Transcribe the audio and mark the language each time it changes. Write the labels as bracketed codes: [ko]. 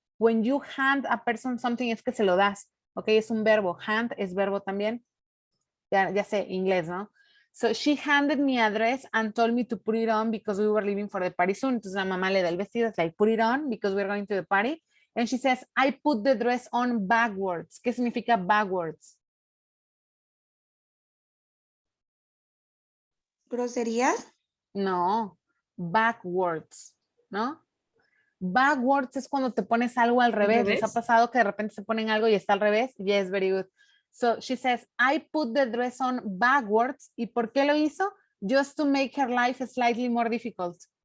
[en] When you hand a person something [es] es que se lo das, [en] okay? [es] Es un verbo. Hand es verbo también. Ya sé, inglés, ¿no? [en] So she handed me a dress and told me to put it on because we were leaving for the party soon. [es] Entonces la mamá le da el vestido, es [en] like, put it on because we're going to the party. [es] And she says, I put the dress on backwards. ¿Qué significa backwards? ¿Grosería? No, backwards, ¿no? Backwards es cuando te pones algo al revés. ¿Les ha pasado que de repente se ponen algo y está al revés? [en] Yes, very good. So she says, I put the dress on backwards. [es] ¿Y por qué lo hizo? [en] Just to make her life slightly more difficult.